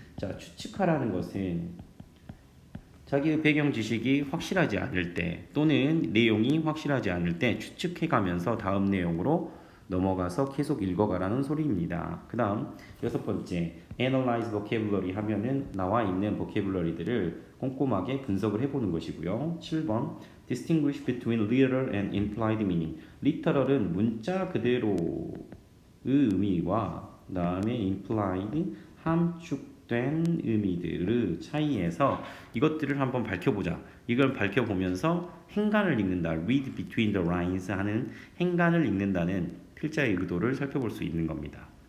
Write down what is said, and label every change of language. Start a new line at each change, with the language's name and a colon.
Korean: 자, 추측하라는 것은 자기의 배경 지식이 확실하지 않을 때 또는 내용이 확실하지 않을 때 추측해가면서 다음 내용으로 넘어가서 계속 읽어가라는 소리입니다. 그 다음 여섯 번째,
English: analyze vocabulary
Korean: 하면은 나와 있는 vocabulary들을 꼼꼼하게 분석을 해보는 것이고요.
English: 7번, distinguish between literal and implied meaning.
Korean: literal은 문자 그대로의 의미와 그 다음에 implied 함축된 의미들의 차이에서 이것들을 한번 밝혀보자. 이걸 밝혀보면서 행간을 읽는다.
English: read between the lines
Korean: 하는 행간을 읽는다는 필자의 의도를 살펴볼 수 있는 겁니다.